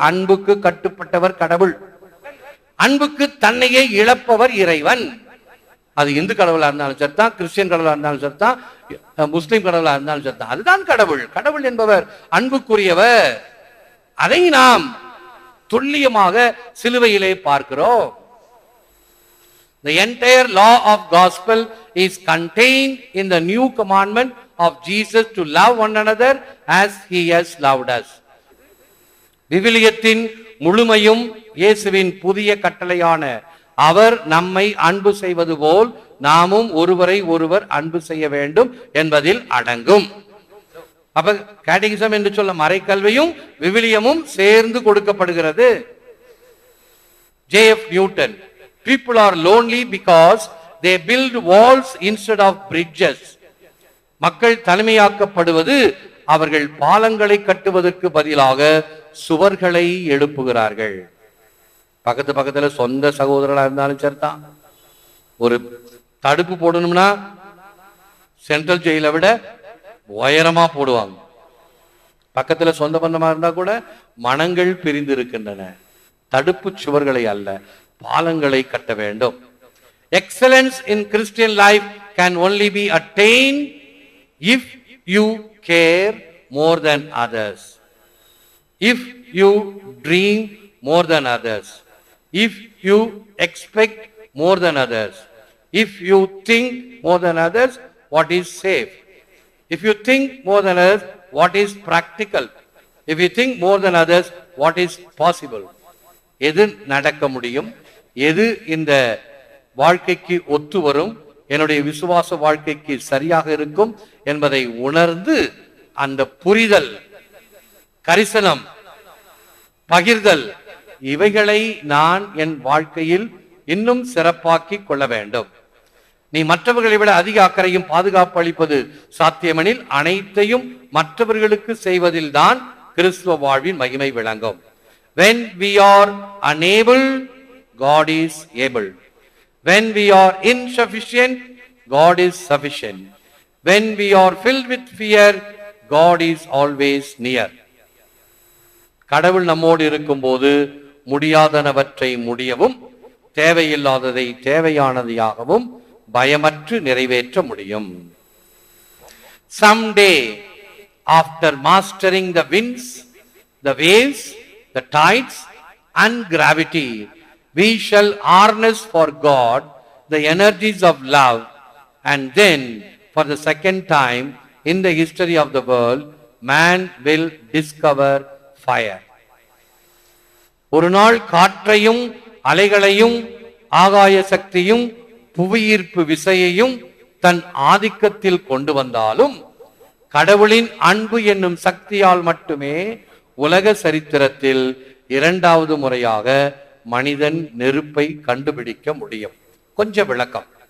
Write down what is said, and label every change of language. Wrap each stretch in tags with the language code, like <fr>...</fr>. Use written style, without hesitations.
<ta>அன்புக்கு கட்டுப்பட்டவர் கடவுள். அன்புக்கு தன்னையே இழப்பவர் இறைவன். அது இந்து கடவுளா இருந்தாலும் சரிதான், கிறிஸ்டியன் கடவுளா இருந்தாலும் சரிதான், முஸ்லிம் கடவுளா இருந்தாலும் சரிதான், அதுதான் கடவுள். கடவுள் என்பவர் அன்புக்குரியவர். அதை நாம் துல்லியமாக சிலுவையிலே பார்க்கிறோம்.</ta> <en>The entire law of gospel is contained in the new commandment of Jesus to love one another as he has loved us.</en> <ta>விவிலியத்தின் முழுமையும் இயேசுவின் புதிய கட்டளையான அவர் நம்மை அன்பு செய்வது போல் நாமும் ஒருவரை ஒருவர் அன்பு செய்ய வேண்டும் என்பதில் அடங்கும். அப்ப கேட்டகிசம் என்று சொல்ல மறைக்கல்வியும் விவிலியமும் சேர்ந்து கொடுக்கப்படுகிறது.</ta> <en>J.F. Newton, people are lonely because they build walls instead of bridges.</en> <ta>மக்கள் தனிமையாக்கப்படுவது அவர்கள் பாலங்களை கட்டுவதற்கு பதிலாக சுவர்களை எழுப்புகிறார்கள். பக்கத்துல சொந்த சகோதரர்களா இருந்தாலும் சரிதான், ஒரு தடுப்பு போடணும்னா சென்ட்ரல் ஜெயிலை விட உயரமா போடுவாங்க. பக்கத்துல சொந்த பந்தமா இருந்தா கூட மனங்கள் பிரிந்து இருக்கின்றன. தடுப்பு சுவர்களை அல்ல, பாலங்களை கட்ட வேண்டும்.</ta> <en>Excellence in Christian life can only be attained if you care more than others, if you dream more than others, if you expect more than others, if you think more than others what is safe, if you think more than others what is practical, if you think more than others what is possible.</en> <ta>எது நடக்க முடியும், எது இந்த வாழ்க்கைக்கு ஒத்து வரும், என்னுடைய விசுவாச வாழ்க்கைக்கு சரியாக இருக்கும் என்பதை உணர்ந்து அந்த புரிதல், கரிசனம், பகிர்தல், இவைகளை நான் என் வாழ்க்கையில் இன்னும் சிறப்பாக்கி கொள்ள வேண்டும். நீ மற்றவர்களை விட அதிக அக்கறையும் பாதுகாப்பு அளிப்பது சாத்தியமெனில் அனைத்தையும் மற்றவர்களுக்கு செய்வதில் தான் கிறிஸ்துவ வாழ்வின் மகிமை விளங்கும்.</ta> <en>When we are unable, God is able. When we are insufficient, God is sufficient. When we are filled with fear, God is always near.</en> <ta>கடவுள் நம்மோடு இருக்கும்போது முடியாதனவற்றை முடியவும் தேவையில்லாததை தேவையானதையாகவும் பயமற்று நிறைவேற்ற முடியும்.</ta> <en>Someday, after mastering the winds, the waves, the tides and gravity, we shall harness for God the energies of love, and then for the second time in the history of the world, man will discover fire.</en> <ta>ஒரு நாள் காற்றையும் அலைகளையும் ஆகாய சக்தியும் புவியீர்ப்பு விசையையும் தன் ஆதிக்கத்தில் கொண்டு வந்தாலும் கடவுளின் அன்பு என்னும் சக்தியால் மட்டுமே உலக சரித்திரத்தில் இரண்டாவது முறையாக மனிதன் நெருப்பை கண்டுபிடிக்க முடியும். கொஞ்சம் விளக்கம்.</ta>